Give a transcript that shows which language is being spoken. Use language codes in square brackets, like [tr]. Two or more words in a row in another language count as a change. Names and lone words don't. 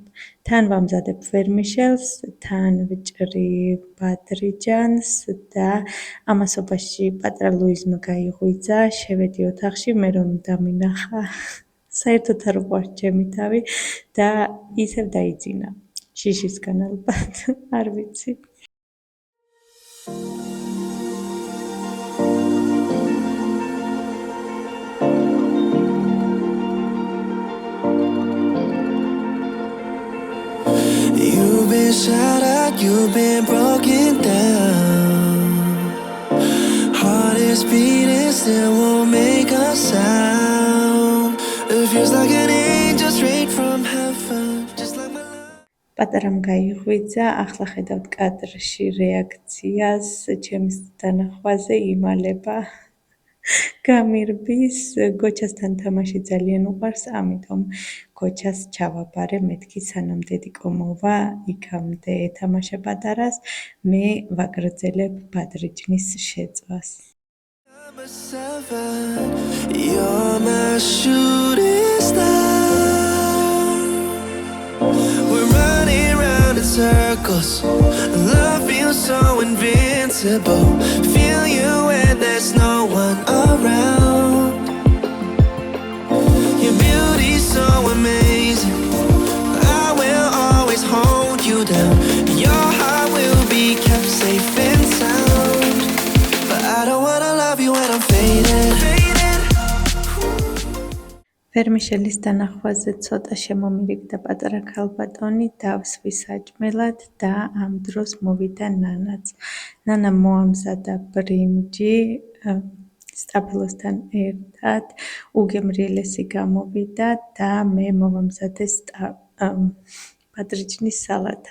[ka] თან ვამზადებ ვერმიშელს, თან ვჭრი ბადრიჯანს და ამასობაში პატარა ლუიზმა გაიღვიძა, შევედი ოთახში, მე რომ დამინახა, საერთოდ არ უყვარს ჩემი თავი და ისევ დაიძინა. შიშისგან ალბათ, არ ვიცი. [en] You've been shattered, you've been broken down. Heart is beating, still won't make a sound. It feels like an angel straight from heaven, just like my love. [ka] პატარამ გაიღვიძა, ახლა ხედავთ კადრში რეაქციას, ჩემს დანახვაზე იმალება. გამირბის, გოჩასთან თამაში ძალიან უყვარს, ამიტომ გოჩას ჩავაბარე, მეთქი სანამ დედიკო მოვა, იქამდე ეთამაშა პატარას, მე ვაგრძელებ ბადრიჯნის შეწვას. [en] Number 7, you're my shooting star. We're running round in circles. Love feels so invincible. Feel you when there's no one around. Your beauty's so amazing. I will always hold you down. Your heart will be kept safe and sound. But I don't wanna love you when I'm faded. [ka] ვერმიშელის დანახვაზე ცოტა შემომირიგდა პატარა ქალბატონი, დავსვი საჭმელად და ამ დროს მოვიდა ნანაც. ნანა მოამზადა ბრინჯი სტაფილოსთან ერთად, უგემრიელესი გამოვიდა და მე მოვამზადე ბადრიჯნის სალათა.